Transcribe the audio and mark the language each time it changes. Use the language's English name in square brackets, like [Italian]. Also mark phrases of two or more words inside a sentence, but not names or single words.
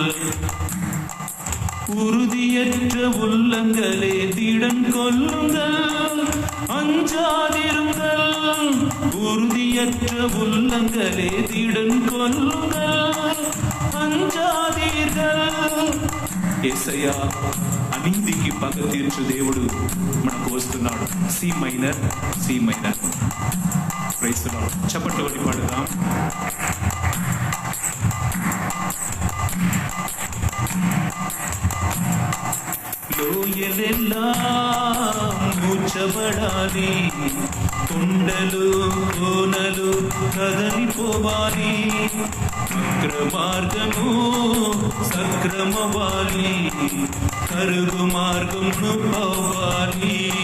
[Tamil] உறுதியற்ற உள்ளங்களே திடன் கொள்ளுங்கள், அஞ்சாதிருங்கள். உறுதியற்ற உள்ளங்களே திடன் கொள்ளுங்கள், அஞ்சாதீர்கள். [Telugu] యేసయ్యా అనీతికి పగ తీర్చు దేవుడు మనకు వస్తున్నాడు. [English] C minor. Praise the Lord. [Telugu] చప్పట్లు కొట్టి పాడుదాం. లోయలెల్లాం మూర్చబడాలి, కొండలు కోనలు కదలిపోవాలి, అక్రమార్గము సక్రమవాలి, కరుగు మార్గమును పోవాలి.